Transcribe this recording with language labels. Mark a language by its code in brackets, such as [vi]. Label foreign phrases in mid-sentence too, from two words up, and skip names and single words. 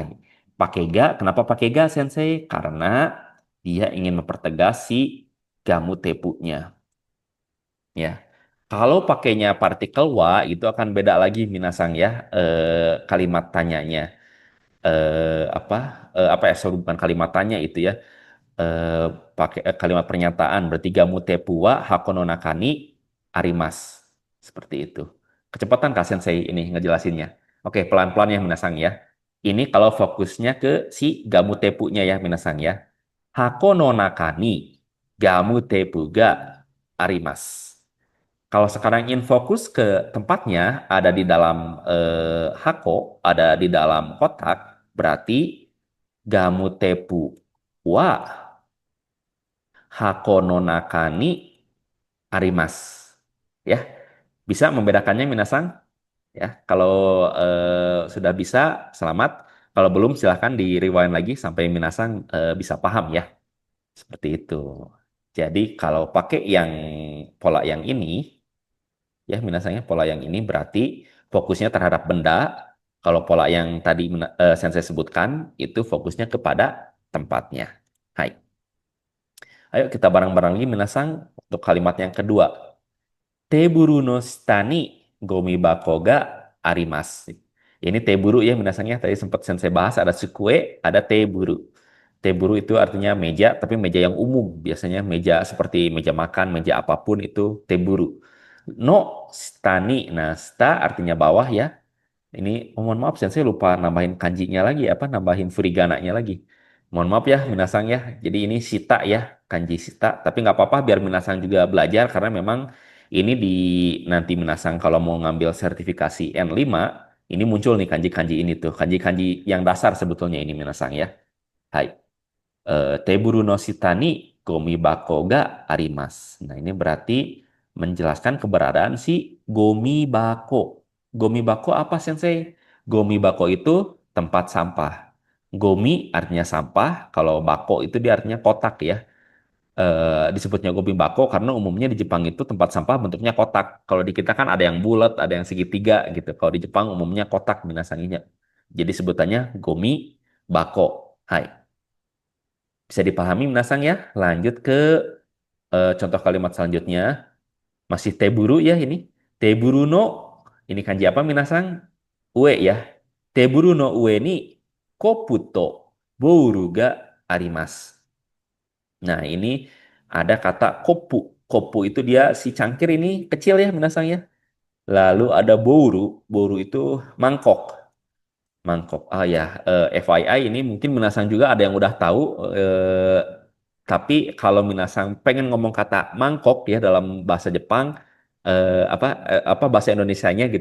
[id] Pakai ga, kenapa pakai ga sensei? Karena dia ingin mempertegas si gamu tepunya. Ya, kalau pakainya partikel wa itu akan beda lagi minasang ya kalimat tanyanya apa apa ya sorry, bukan kalimat tanya itu ya eh, pakai kalimat pernyataan berarti [ja] ガムテープは箱の中にあります [id] seperti itu. Kecepatan kah Sensei ini ngejelasinnya? Oke, pelan-pelan ya minasang ya. Ini kalau fokusnya ke si gamu tepunya ya minasang ya. [ja] 箱の中にガムテープがあります. [id] Kalau sekarang ingin fokus ke tempatnya, ada di dalam hako, ada di dalam kotak, berarti [ja] ガムテープは箱の中にあります. [id] Ya, bisa membedakannya minasang? Ya, kalau sudah bisa, selamat. Kalau belum, silahkan di rewind lagi sampai minasang bisa paham ya. Seperti itu. Jadi kalau pakai yang pola yang ini, ya minasanya pola yang ini berarti fokusnya terhadap benda. Kalau pola yang tadi Sensei sebutkan, itu fokusnya kepada tempatnya. Hai. Ayo kita bareng-bareng lagi minasang untuk kalimat yang kedua. [ja] テーブルの下にゴミ箱があります. [id] Ini teburu ya minasangnya tadi sempat sensei bahas ada sukue, ada teburu. Teburu itu artinya meja, tapi meja yang umum. Biasanya meja seperti meja makan, meja apapun itu teburu. [ja] の下に. [id] Nah, shita artinya bawah ya. Ini mohon maaf sensei lupa nambahin kanjinya lagi apa nambahin furigananya lagi. Mohon maaf ya Minasang ya. Jadi ini Sita ya, kanji Sita. Tapi nggak apa-apa biar Minasang juga belajar karena memang ini di nanti Minasang kalau mau ngambil sertifikasi N5 ini muncul nih kanji-kanji ini tuh. Kanji-kanji yang dasar sebetulnya ini Minasang ya. [ja] はい。テーブルの下にゴミ箱があります. [id] Nah, ini berarti menjelaskan keberadaan si [ja] ゴミ箱. ゴミ箱 [id] apa, Sensei? [ja] ゴミ箱 [id] itu tempat sampah. Gomi artinya sampah, kalau bako itu dia artinya kotak ya. Disebutnya [ja] ゴミ箱 [id] karena umumnya di Jepang itu tempat sampah bentuknya kotak. Kalau di kita kan ada yang bulat, ada yang segitiga gitu. Kalau di Jepang umumnya kotak minasanginya. Jadi sebutannya [ja] ゴミ箱. [id] Hai. Bisa dipahami Minasang ya? Lanjut ke contoh kalimat selanjutnya. Masih teburu ya ini. Teburu no, ini kanji apa Minasang? [ja] Ue ya. テーブルの上にコップとボウルがあります. [id] Nah ini ada kata kopu. Kopu itu dia si cangkir ini kecil ya Minasang ya. Lalu ada bouru. Bouru itu mangkok. Mangkok. Ah ya, FYI ini mungkin Minasang juga ada yang udah tahu. eh, tapi kalau Minasang pengen ngomong kata mangkok ya dalam bahasa Jepang, apa bahasa Indonesianya gitu.